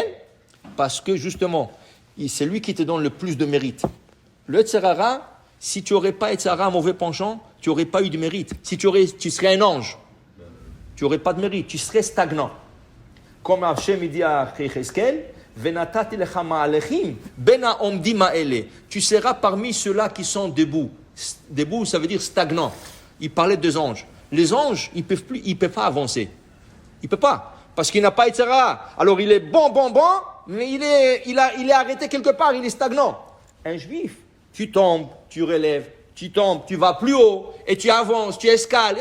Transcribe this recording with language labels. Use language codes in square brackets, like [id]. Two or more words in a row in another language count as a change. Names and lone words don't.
[fr] Parce que justement, c'est lui qui te donne le plus de mérite. Le [he] יצר הרע, [fr] si tu n'aurais pas [he] יצר הרע, [fr] mauvais penchant, tu n'aurais pas eu de mérite. Si tu serais un ange, tu n'aurais pas de mérite, tu serais stagnant. Comme Hachem dit à Cheskel, [he] ונתתי לך מהלכים בין העומדים האלה. [fr] Tu seras parmi ceux-là qui sont debout. Debout, ça veut dire stagnant. Il parlait des anges. Les anges, ils peuvent pas avancer. Ils peuvent pas, parce qu'il n'a pas [he] יצר הרע. [fr] Alors il est bon, mais il est arrêté quelque part, il est stagnant. Un juif, tu tombes, tu relèves, tu tombes, tu vas plus haut, et tu avances, tu escales.